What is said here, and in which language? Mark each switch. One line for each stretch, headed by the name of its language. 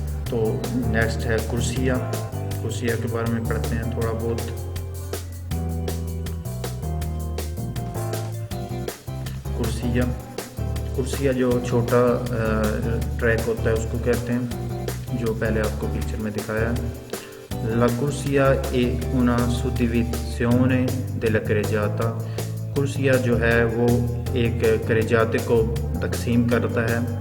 Hindi: तो नेक्स्ट है कुर्सियाँ के बारे में पढ़ते हैं थोड़ा बहुत। कुर्सियाँ जो छोटा ट्रैक होता है उसको कहते हैं, जो पहले आपको पिक्चर में दिखाया है।
Italian: La corsia è una suddivisione della carreggiata।
Hindi: कुर्सिया जो है वो एक carreggiate को तकसीम करता है।